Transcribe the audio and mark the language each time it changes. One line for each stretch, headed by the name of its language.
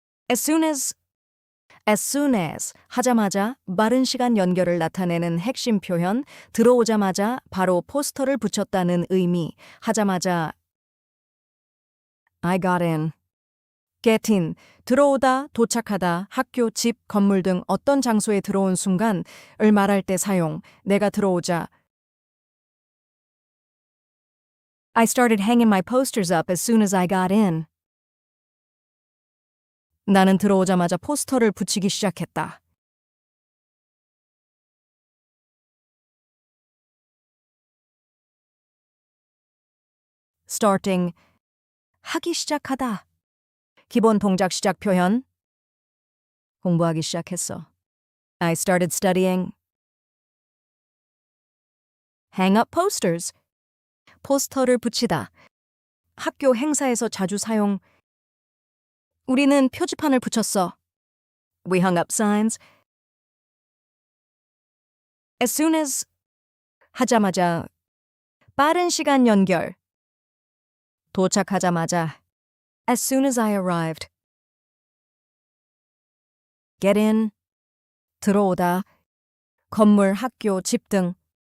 English: as soon as
Korean: 하자마자 빠른 시간 연결을 나타내는 핵심 표현, 들어오자마자 바로 포스터를 붙였다는 의미, 하자마자
English: I got in. get in,
Korean: 들어오다, 도착하다, 학교, 집, 건물 등 어떤 장소에 들어온 순간을 말할 때 사용, 내가 들어오자.
English: I started hanging my posters up as soon as I got in.
Korean: 나는 들어오자마자 포스터를 붙이기 시작했다. starting, 하기 시작하다. 기본 동작 시작 표현. 공부하기 시작했어.
English: I started studying. hang up posters.
Korean: 포스터를 붙이다. 학교 행사에서 자주 사용. 우리는 표지판을 붙였어.
English: We hung up signs. as soon as
Korean: 하자마자 빠른 시간 연결. 도착하자마자
English: as soon as I arrived. get in,
Korean: 들어오다, 건물, 학교, 집 등.